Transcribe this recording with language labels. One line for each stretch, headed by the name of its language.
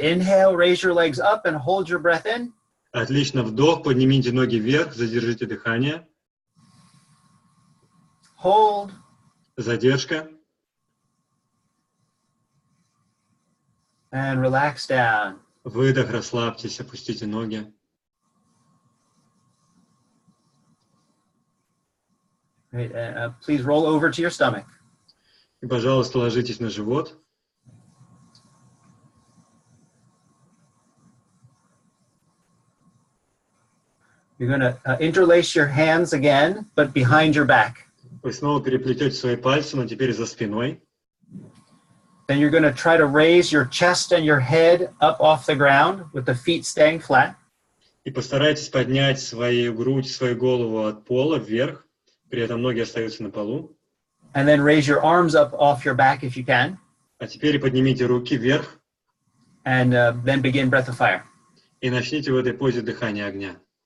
English: Inhale, raise your legs up and hold your breath in.
Russian: Отлично. Вдох, поднимите ноги вверх, задержите дыхание.
English: Hold.
Russian: Задержка.
English: And relax down.
Russian: Выдох, расслабьтесь, опустите ноги.
English: Great. Please roll over to your stomach.
Russian: И, пожалуйста, ложитесь на живот.
English: You're going to interlace your hands again, but behind your back.
Russian: Вы снова переплетете свои пальцы, но теперь за спиной.
English: Then you're going to try to raise your chest and your head up off the ground with the feet staying flat.
Russian: И постарайтесь поднять свою грудь, свою голову от пола вверх. При этом ноги остаются на полу.
English: And then raise your arms up off your back if you can.
Russian: А теперь поднимите руки вверх
English: And then begin breath of fire.
Russian: и начните в этой позе дыхания огня.